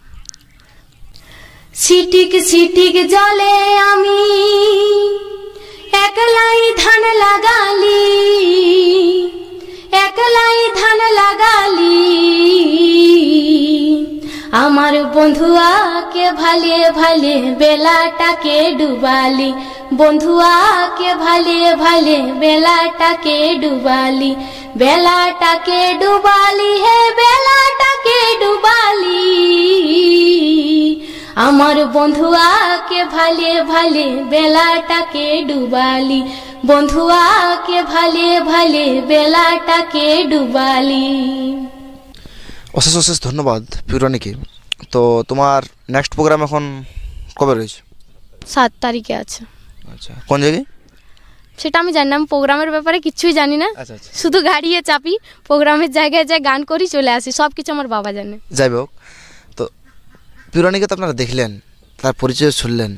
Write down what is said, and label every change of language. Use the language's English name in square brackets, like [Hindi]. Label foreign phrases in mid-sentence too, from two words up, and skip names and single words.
[Bangla] সিটিক সিটিক জলে আমি একলাই ধান লাগালি, একলাই ধান লাগালি, আমার বন্ধুয়াকে ভালে ভালে বেলাটাকে ডুবালি, বন্ধুয়াকে ভালে ভালে বেলাটাকে ডুবালি, বেলাটাকে ডুবালি হে বেলাটাকে ডুবালি। আমার বন্ধুয়াকে ভালে ভালে বেলাটাকে ডুবালি, বন্ধুয়াকে ভালে ভালে বেলাটাকে ডুবালি। অশেষ অশেষ ধন্যবাদ পিউরানিকে। তো তোমার [English] next program [Bangla] এখন কবে রয়েছে? 7 তারিখে আছে। আচ্ছা, কোন জায়গায়? সেটা আমি জানি না, আমি প্রোগ্রামের ব্যাপারে কিছুই জানি না। আচ্ছা আচ্ছা, শুধু গাড়িয়ে চাপি, প্রোগ্রামের জায়গায় যাই, গান করি, চলে আসি, সব কিছু আমার বাবা জানে। যাই হোক, তো পিউরানিকে তো আপনারা দেখলেন, তার পরিচয় শুনলেন।